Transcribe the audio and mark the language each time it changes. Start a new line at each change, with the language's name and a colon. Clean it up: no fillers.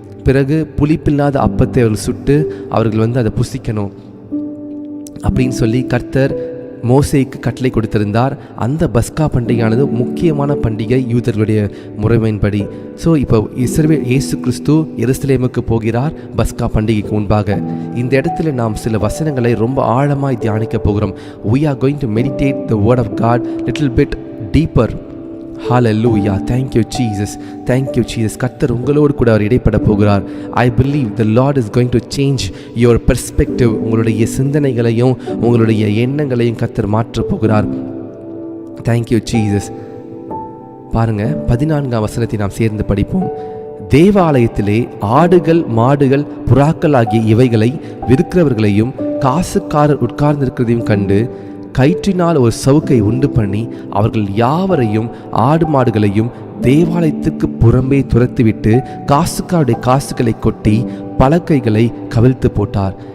Tamil: பிறகு புளிப்பில்லாத அப்பத்தை அவர்கள் சுட்டு அவர்கள் அதை புசிக்கணும் அப்படின்னு சொல்லி கர்த்தர் மோசேக்கு கட்டளை கொடுத்திருந்தார். அந்த பஸ்கா பண்டிகையானது முக்கியமான பண்டிகை யூதர்களுடைய முறைமையின்படி. ஸோ இப்போ இயேசு கிறிஸ்து எருசலேமுக்கு போகிறார் பஸ்கா பண்டிகைக்கு முன்பாக. இந்த இடத்துல நாம் சில வசனங்களை ரொம்ப ஆழமாய் தியானிக்க போகிறோம்.
English: We are going to meditate the word of God little bit deeper. Hallelujah. Thank you Jesus. Thank you Jesus.
Tamil: கர்த்தர் உங்களோடு கூட அவர் இடைப்பட போகிறார்.
English: I believe the Lord is going to change your perspective.
Tamil: உங்களுடைய சிந்தனைகளையும் உங்களுடைய எண்ணங்களையும் கர்த்தர் மாற்றப் போகிறார்.
English: Thank you Jesus.
Tamil: பாருங்க, 14ஆம் வசனத்தை நாம் சேர்ந்து படிப்போம். தேவாலயத்திலே ஆடுகள் மாடுகள் புறாக்கள் ஆகிய இவைகளை விற்கிறவர்களையும் காசுக்காரர் உட்கார்ந்திருக்கிறதையும் கண்டு கயிற்றினால் ஒரு சவுக்கை உண்டு பண்ணி அவர்கள் யாவரையும் ஆடு மாடுகளையும் தேவாலயத்துக்கு புறம்பே துரத்துவிட்டு காசுக்காருடைய காசுகளை கொட்டி பலகைகளை கவிழ்த்து போட்டார்.